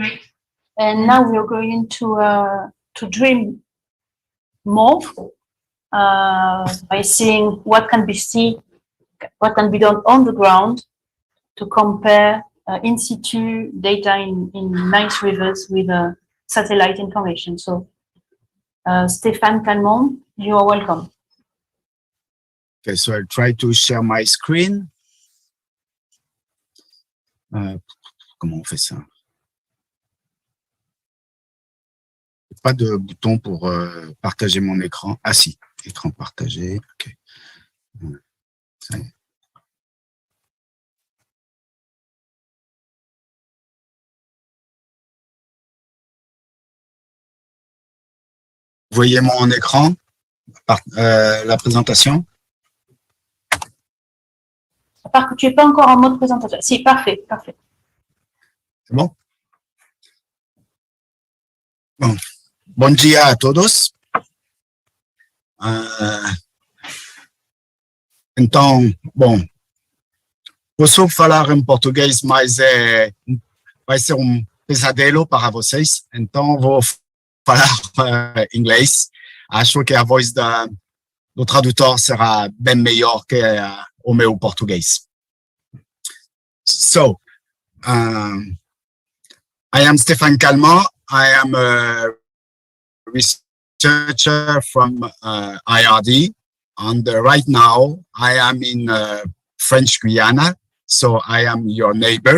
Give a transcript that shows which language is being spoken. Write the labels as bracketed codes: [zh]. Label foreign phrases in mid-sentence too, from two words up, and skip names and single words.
[en] And now we are going to dream more by seeing what can be done on the ground to compare in situ data in nice rivers with satellite information. So, Stéphane Calmont, you are welcome. Okay, so I'll try to share my screen. [fr] Comment on fait ça? Pas de bouton pour partager mon écran. Ah si, écran partagé. Ok. Ça y est. Vous voyez mon écran, la présentation? À part que tu n'es pas encore en mode présentateur. Si, parfait, parfait. C'est bon? [pt] Bom, bom dia a todos. Então, bom, posso falar em português, mas vai ser pesadelo para vocês, então vou falar inglês. Acho que a voz do tradutor será bem melhor que o meu português. [en] So, I am Stéphane Calment. I am a researcher from IRD, and right now I am in French Guiana, so I am your neighbor.